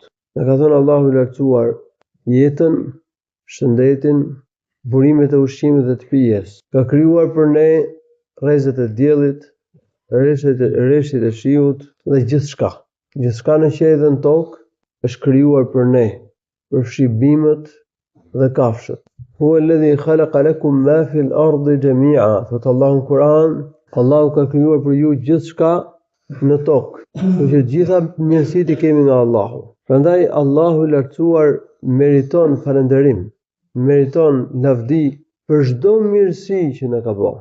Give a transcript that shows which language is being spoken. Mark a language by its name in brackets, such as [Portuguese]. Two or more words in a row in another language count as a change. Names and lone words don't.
[Albanian] Na ka dhënë Allahu I lartësuar jetën, shëndetin, burimet e ushqimit dhe të pijes. Ka krijuar për ne rrezet e diellit, rreshtit e shiut dhe gjithçka. Gjithçka në qiell dhe në tokë është krijuar për ne, përfshi bimët dhe kafshët. [Arabic] هو الذي خلق لكم ما في الأرض جميعا. [Albanian] Thot Allahu në Kur'an, Allahu ka krijuar për ju gjithçka në tokë. Që gjitha mirësitë I kemi nga Allahu. Prandaj Allahu I lartësuar meriton falënderim, meriton lavdi për çdo mirësi që na ka bërë.